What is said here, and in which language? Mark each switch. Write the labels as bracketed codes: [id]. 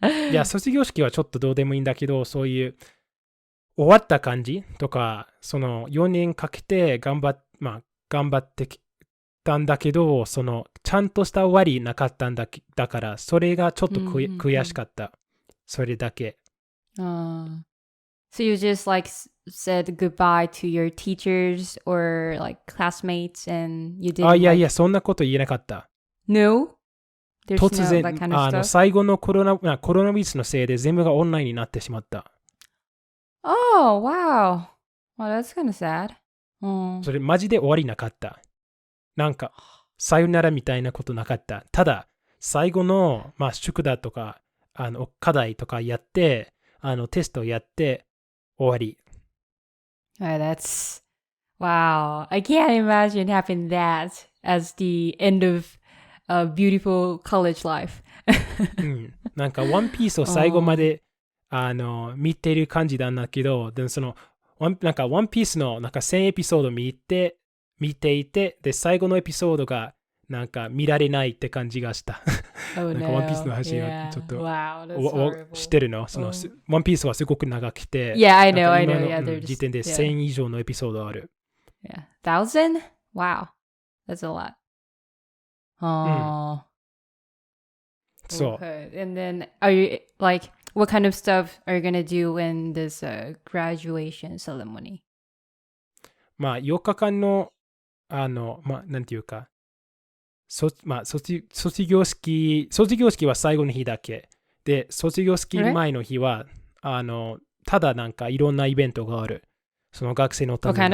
[ja] いや、卒業式はちょっとどうでもいいんだけど、そういう終わった感じとか、その4年かけて頑張ってきたんだけど、そのちゃんとした終わりなかったんだから、それがちょっと悔しかった。それだけ。 [en] So you just said goodbye to your teachers or classmates and you didn't [ja] いや、そんなこと言えなかった。 [en] No? [ja] 突然、最後のコロナウイルスのせいで全部がオンラインになってしまった。 [en] Oh, wow. Well, that's kind of sad. [ja] それマジで終わりなかった。なんか、さよならみたいなことなかった。ただ、最後の、宿題とか、課題とかやって、テストやって、終わり。 [en] That's, wow. I can't imagine having that as the end of a beautiful college life. [ja] なんか、ワンピースを最後まで、見てる感じなんだけど、でもその、なんか、ワンピースの1000エピソード見ていて、で、最後のエピソードが、なんか見られないって感じがした。なんかワンピースの話がちょっと、知ってるのその、ワンピースはすごく長くて、 [en] Yeah, I know, I know. Yeah, [ja] 時点で1000以上のエピソードある。 [en] Yeah. 1000? Wow. That's a lot. [ja] そう。 [en] Okay. And then, are you, what kind of stuff are you gonna do in this graduation ceremony? [ja] 4日間の、なんていうか、卒業式は最後の日だけ。で、卒業式前の日は、ただなんかいろんなイベントがある。その学生のために。